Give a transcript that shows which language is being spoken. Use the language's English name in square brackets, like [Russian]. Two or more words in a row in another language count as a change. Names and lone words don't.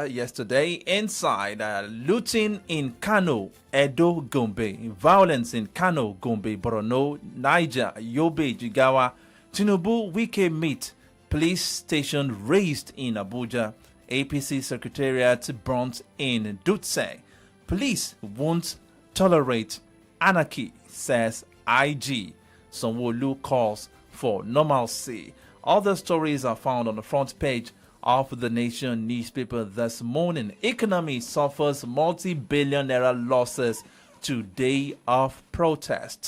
[English] yesterday, inside looting in Kano, Edo, Gombe, violence in Kano, Gombe, Borno, Niger, Yobe, Jigawa, Tinubu, Wike meet, police station raised in Abuja, APC Secretariat burnt in Dutse. Police won't tolerate anarchy, says IG. Sanwo-Olu calls for normalcy. Other stories are found on the front page of the Nation newspaper this morning. Economy suffers multi-billion naira losses today of protest.